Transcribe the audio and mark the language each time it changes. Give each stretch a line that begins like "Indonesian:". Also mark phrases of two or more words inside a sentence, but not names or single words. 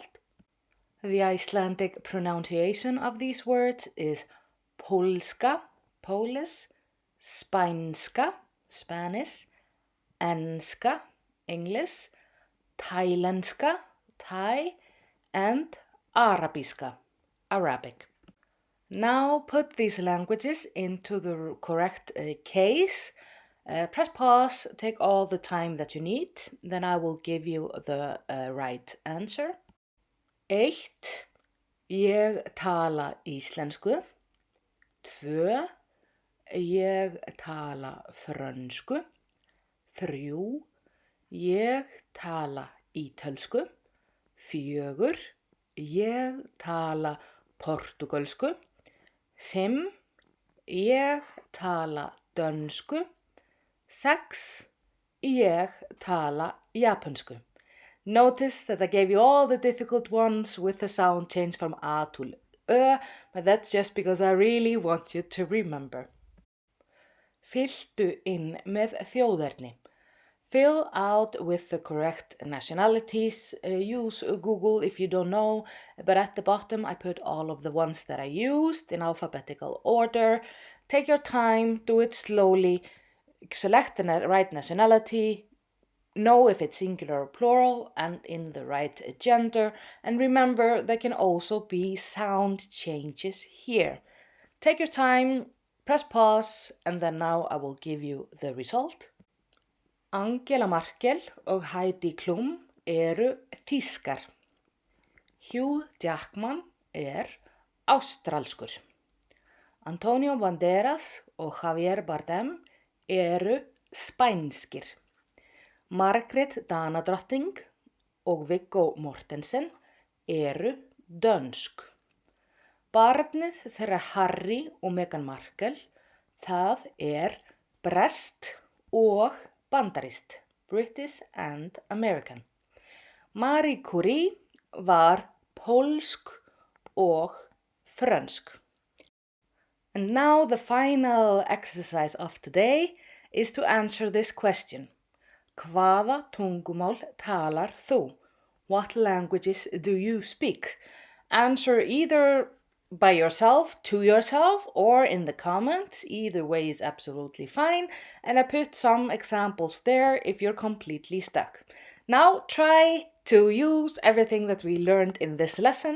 English: The Icelandic pronunciation of these words is Polska, Polish, Spænska, Spanish, Enska, English, Thailandska, Thai, and Arabiska, Arabic. Now put these languages into the correct case. Press pause, take all the time that you need, then I will give you the right answer. 1.
Icelandic: Ég tala íslensku. 2. Ég tala frönsku. 3. Ég tala ítölsku. 4. Ég tala portugalsku. 5. Ég tala dönsku. 6. Ég tala japansku.
English: Notice that I gave you all the difficult ones with the sound change from A to Ö, but that's just because I really want you to remember.
Icelandic: Fylltu inn með þjóðerni.
English: Fill out with the correct nationalities. Use Google if you don't know, but at the bottom I put all of the ones that I used in alphabetical order. Take your time, do it slowly, select the right nationality, know if it's singular or plural and in the right gender, and remember there can also be sound changes here. Take your time, press pause, and then now I will give you the result.
Icelandic: Angela Merkel og Heidi Klum eru þýskar. Hugh Jackman ástralskur. Antonio Banderas og Javier Bardem eru spænskir. Margrét Danadrottning og Viggo Mortensen eru dönsk. Barnið þeirra Harry og Meghan Markle, það breskt og bandarískt,
English: British and American.
Icelandic: Marie Curie var pólsk og frönsk.
English: And now the final exercise of today is to answer this question.
Icelandic: Hvaða tungumál talar þú?
English: What languages do you speak? Answer either by yourself, to yourself, or in the comments. Either way is absolutely fine. And I put some examples there if you're completely stuck. Now try to use everything that we learned in this lesson.